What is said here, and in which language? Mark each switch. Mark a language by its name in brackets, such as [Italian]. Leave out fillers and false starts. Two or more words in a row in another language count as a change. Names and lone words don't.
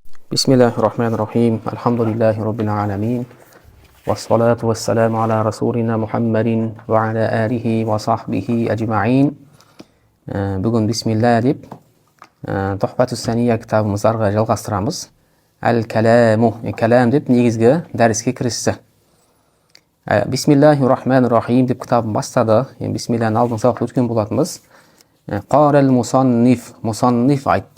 [Arabic] بسم الله الرحمن الرحيم. الحمد لله رب العالمين. والصلاة والسلام على رسولنا محمد وعلى آله وصحبه أجمعين. [Kazakh] Бүгін бисмилlah деп Тухфатус Сания кітабымыздарға жалғастырамыз. Әл-кәләму, кәләм деп негізгі дәріске кірісті. Бисмиллахиррахманиррахим деп кітабын бастады. Бисмиллахның алдын сабақ өткен болатынбыз. [Arabic] قال المصنف, [Kazakh] мусанниф айтты.